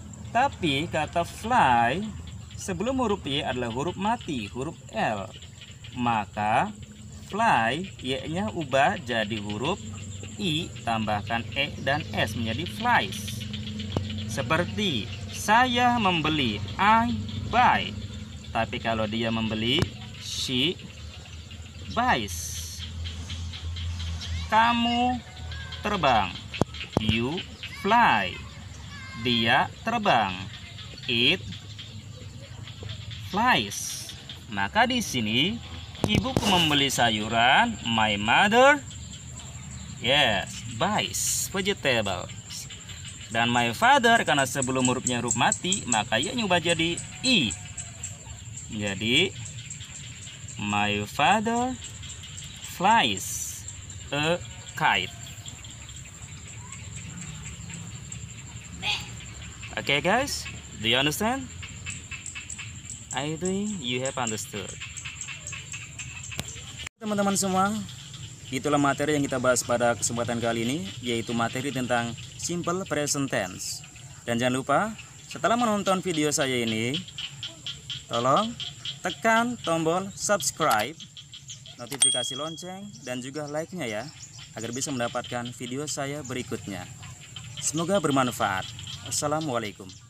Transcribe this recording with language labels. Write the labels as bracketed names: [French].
[Indonesian] Tapi kata fly sebelum huruf Y adalah huruf mati, huruf L. Maka fly Y-nya ubah jadi huruf I, tambahkan E dan S menjadi flies. Seperti saya membeli, [English] I buy. [Indonesian] Tapi kalau dia membeli, [English] she buys. [Indonesian] Kamu terbang, [English] you fly. [Indonesian] Dia terbang, [English] it flies. [Indonesian] Maka di sini ibuku membeli sayuran, [English] my mother buys vegetable. [Indonesian] Dan [English] my father [Indonesian] karena sebelum hurufnya huruf mati, maka ia nyubah jadi I. [English] Jadi my father flies a kite. Okay guys, do you understand? I think you have understood. [Indonesian] Teman-teman semua, itulah materi yang kita bahas pada kesempatan kali ini, yaitu materi tentang simple present tense. Dan jangan lupa, setelah menonton video saya ini, tolong tekan tombol subscribe, notifikasi lonceng, dan juga like-nya ya, agar bisa mendapatkan video saya berikutnya. Semoga bermanfaat. Assalamualaikum.